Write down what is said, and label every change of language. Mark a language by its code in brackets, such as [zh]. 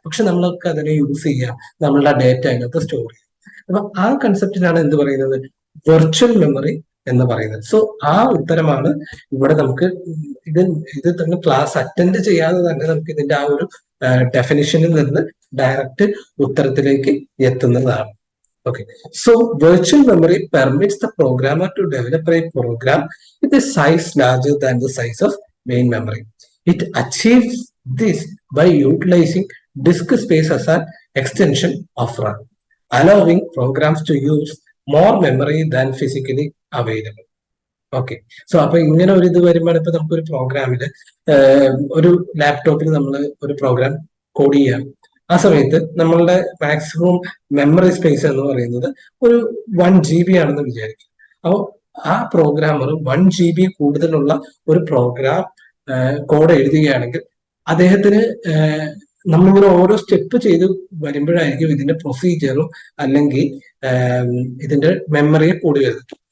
[ml] പക്ഷെ നമ്മൾക്ക് അതിനെ യൂസ് ചെയ്യാം, നമ്മളുടെ ഡേറ്റ അതിനകത്ത് സ്റ്റോർ ചെയ്യാം. അപ്പൊ ആ കൺസെപ്റ്റിനാണ് എന്ത് പറയുന്നത്? വെർച്വൽ മെമ്മറി എന്ന് പറയുന്നത്. സോ ആ ഉത്തരമാണ് ഇവിടെ നമുക്ക് ഇത് തന്നെ ക്ലാസ് അറ്റൻഡ് ചെയ്യാതെ തന്നെ നമുക്ക് ഇതിന്റെ ആ ഒരു ഡെഫിനിഷനിൽ നിന്ന് ഡയറക്റ്റ് ഉത്തരത്തിലേക്ക് എത്തുന്നതാണ്. [en] Okay, so virtual memory permits the programmer to develop a program with a size larger than the size of main memory. It achieves this by utilizing disk space as an extension of RAM, allowing programs to use more memory than physically available. [ml] Okay, so അപ്പൊ ഇങ്ങനെ ഒരു ഇത് വരുമ്പോൾ ഇപ്പൊ നമുക്കൊരു പ്രോഗ്രാമില് ഒരു ലാപ്ടോപ്പിൽ നമ്മൾ ഒരു പ്രോഗ്രാം കോഡ് ചെയ്യാം. ആ സമയത്ത് നമ്മളുടെ മാക്സിമം മെമ്മറി സ്പേസ് എന്ന് പറയുന്നത് ഒരു 1 GB ആണെന്ന് വിചാരിക്കും. അപ്പോൾ ആ പ്രോഗ്രാമർ 1 GB കൂടുതലുള്ള ഒരു പ്രോഗ്രാം കോഡ് എഴുതുകയാണെങ്കിൽ അദ്ദേഹത്തിന് നമ്മളിങ്ങനെ ഓരോ സ്റ്റെപ്പ് ചെയ്ത് വരുമ്പോഴായിരിക്കും ഇതിന്റെ പ്രൊസീജിയറും അല്ലെങ്കിൽ ഇതിന്റെ മെമ്മറിയെ കൂടി വരുന്നത്.